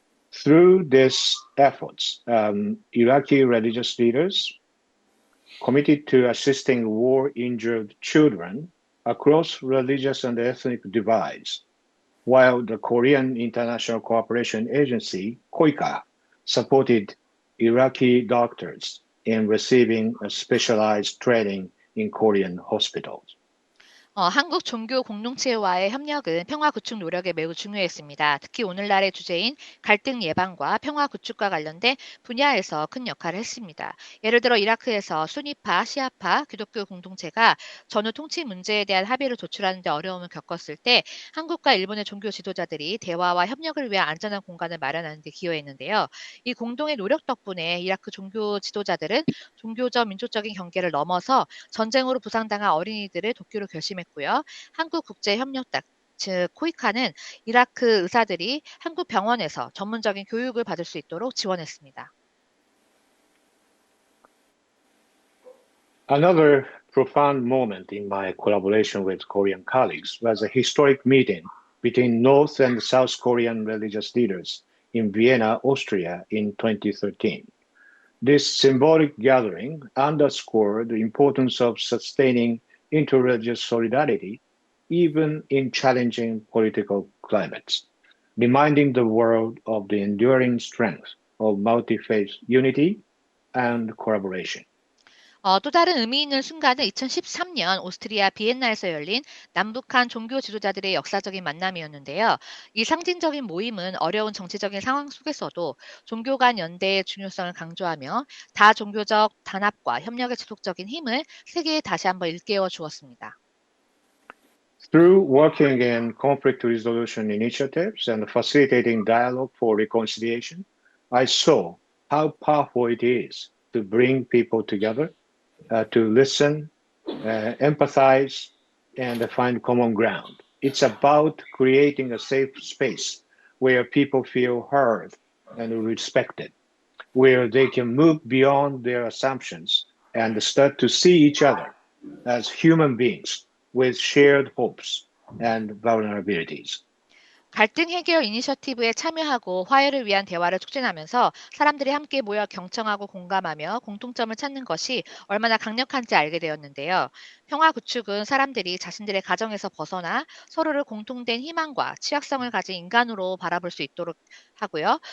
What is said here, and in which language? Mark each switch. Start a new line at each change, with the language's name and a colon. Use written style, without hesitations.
English: Through these efforts, Iraqi religious leaders committed to assisting war-injured children across religious and ethnic divides, while the Korean International Cooperation Agency, KOICA, supported Iraqi doctors in receiving a specialized training in Korean hospitals.
Korean: 한국 종교 공동체와의 협력은 평화 구축 노력에 매우 중요했습니다. 특히 오늘날의 주제인 갈등 예방과 평화 구축과 관련된 분야에서 큰 역할을 했습니다. 예를 들어 이라크에서 수니파, 시아파, 기독교 공동체가 전후 통치 문제에 대한 합의를 도출하는 데 어려움을 겪었을 때 한국과 일본의 종교 지도자들이 대화와 협력을 위한 안전한 공간을 마련하는 데 기여했는데요. 이 공동의 노력 덕분에 이라크 종교 지도자들은 종교적 민족적인 경계를 넘어서 전쟁으로 부상당한 어린이들을 돕기로 결심했습니다. 한국국제협력단, 즉 코이카는 이라크 의사들이 한국 병원에서 전문적인 교육을 받을 수 있도록 지원했습니다.
English: Another profound moment in my collaboration with Korean colleagues was a historic meeting between North and South Korean religious leaders in Vienna, Austria in 2013. This symbolic gathering underscored the importance of sustaining interreligious solidarity, even in challenging political climates, reminding the world of the enduring strength of multi-faith unity and collaboration.
Korean: 또 다른 의미 있는 순간은 2013년 오스트리아 비엔나에서 열린 남북한 종교 지도자들의 역사적인 만남이었는데요. 이 상징적인 모임은 어려운 정치적인 상황 속에서도 종교 간 연대의 중요성을 강조하며 다종교적 단합과 협력의 지속적인 힘을 세계에 다시 한번 일깨워 주었습니다.
English: Through working in conflict resolution initiatives and facilitating dialogue for reconciliation, I saw how powerful it is to bring people together, to listen, empathize, and find common ground. It's about creating a safe space where people feel heard and respected, where they can move beyond their assumptions and start to see each other as human beings with shared hopes and vulnerabilities.
Korean: 갈등 해결 이니셔티브에 참여하고 화해를 위한 대화를 촉진하면서 사람들이 함께 모여 경청하고 공감하며 공통점을 찾는 것이 얼마나 강력한지 알게 되었는데요. 평화 구축은 사람들이 자신들의 가정에서 벗어나 서로를 공통된 희망과 취약성을 가진 인간으로 바라볼 수 있도록 하고요.